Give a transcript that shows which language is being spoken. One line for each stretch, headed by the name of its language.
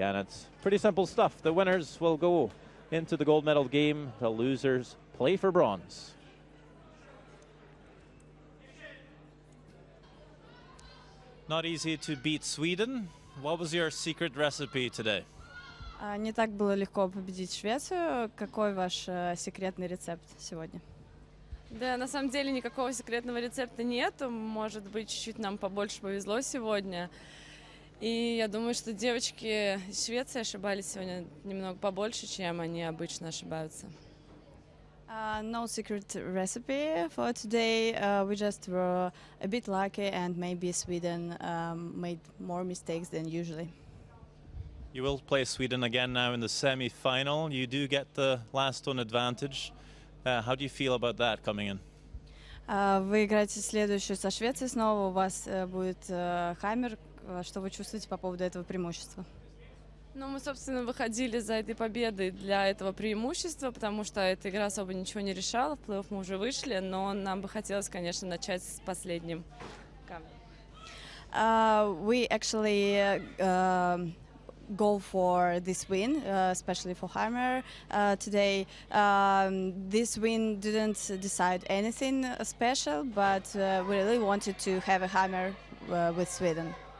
English: And it's pretty simple stuff. The winners will go into the gold medal game. The losers play for bronze. Not easy to beat Sweden. What was your secret recipe today?
Russian: Не так было легко победить Швецию. Какой ваш секретный рецепт сегодня? Да, на самом деле никакого секретного рецепта нет. Может быть, чуть-чуть нам побольше повезло сегодня. И я думаю, что девочки из Швеции ошибались сегодня немного побольше, чем они обычно ошибаются.
English: No secret recipe for today. We just were a bit lucky and maybe Sweden made more mistakes than usually. You will play Sweden again now in the semi-final. You do get the last stone advantage. How do you feel about that coming in?
Russian: Вы играете следующую со Швецией снова. У вас будет хаммер. Что вы чувствуете по поводу этого преимущества? Ну, мы, собственно, выходили за этой победой для этого преимущества, потому что эта игра особо ничего не решала. В плей-офф мы уже вышли, но нам бы хотелось, конечно, начать с последним камнем.
English: We actually go for this win, especially for Hammer today. This win didn't decide anything special, but we really wanted to have a hammer with Sweden.